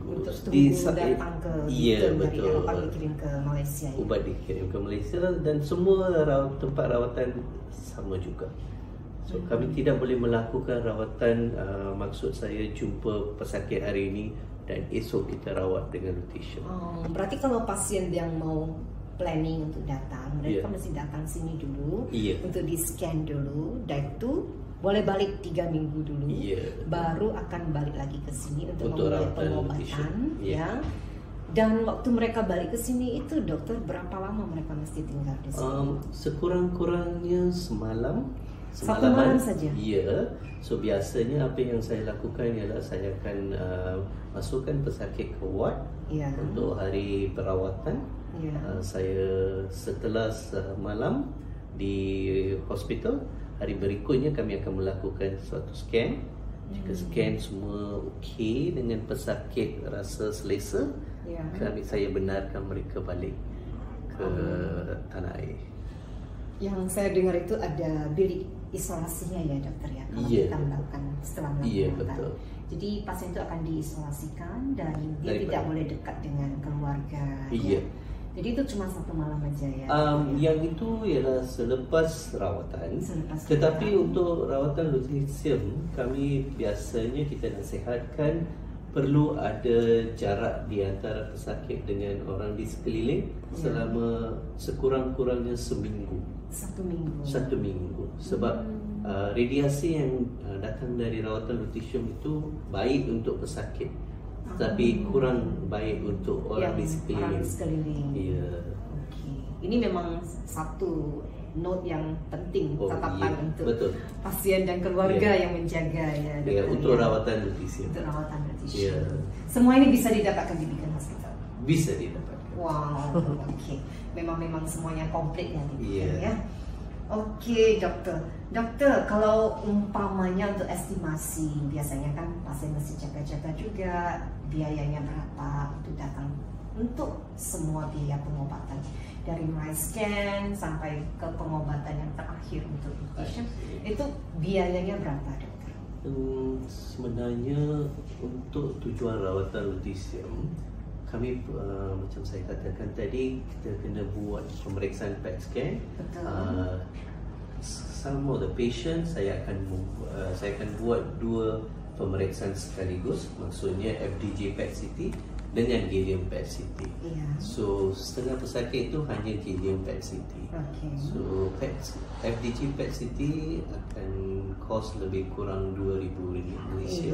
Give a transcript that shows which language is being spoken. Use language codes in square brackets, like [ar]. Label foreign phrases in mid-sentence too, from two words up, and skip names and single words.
[ms] Untuk tunggu datang ke betul. Dari Eropah dikirim ke Malaysia. Ubat dikirim ke Malaysia dan semua tempat rawatan sama juga. So kami tidak boleh melakukan rawatan, maksud saya jumpa pesakit hari ini dan esok kita rawat dengan lutetium. [id] Berarti kalau pasien yang mau planning untuk datang, mereka mesti datang sini dulu untuk di scan dulu, dan itu boleh balik 3 minggu dulu, baru akan balik lagi ke sini untuk memulai pengobatan ya. Dan waktu mereka balik ke sini itu dokter, berapa lama mereka mesti tinggal di sini? [ms] Sekurang-kurangnya semalaman saja. So biasanya apa yang saya lakukan ialah saya akan masukkan pesakit ke ward untuk hari perawatan. Saya setelah semalam di hospital, hari berikutnya kami akan melakukan suatu scan. Jika scan semua okey dengan pesakit rasa selesa, saya benarkan mereka balik ke tanah air. [id] Yang saya dengar itu ada bilik isolasinya ya dokter ya, kalau kita melakukan setelah melakukan Iya, betul. Jadi pasien itu akan diisolasikan dan dia tidak boleh dekat dengan keluarga. Iya. Ya. Jadi itu cuma 1 malam aja ya. [ms] Yang itu ialah selepas rawatan. Tetapi untuk rawatan lutetium, kami biasanya kita nasihatkan perlu ada jarak di antara pesakit dengan orang di sekeliling selama sekurang-kurangnya seminggu. 1 minggu. 1 minggu. Sebab radiasi yang datang dari rawatan lutetium itu baik untuk pesakit, tapi kurang baik untuk orang di sekeliling. [id] Iya. Okey. Ini memang satu note yang penting, catatan untuk pasien dan keluarga yang menjaga ya. [ms] Ya, untuk rawatan lutetium. [id] Untuk rawatan lutetium. Semua ini bisa didapatkan di Beacon Hospital. [ms] Bisa didapatkan. [id] Wow. Okey. Memang semuanya komplit ya di Beacon ya. Okey, doktor. Dokter, kalau umpamanya untuk estimasi, biasanya kan pasien mesti jaga-jaga juga biayanya berapa untuk datang untuk semua biaya pengobatan dari mulai scan sampai ke pengobatan yang terakhir untuk lutetium. Itu biayanya berapa, dokter? [ms] Sebenarnya untuk tujuan rawatan lutetium, kami macam saya katakan tadi, kita kena buat pemeriksaan PET scan. [en] Some of the patients [ms] saya akan buat 2 pemeriksaan sekaligus, maksudnya FDG PET CT dengan gallium PET CT. So setengah pesakit itu hanya gallium PET CT. So FDG PET CT akan kos lebih kurang RM2,000 Malaysia.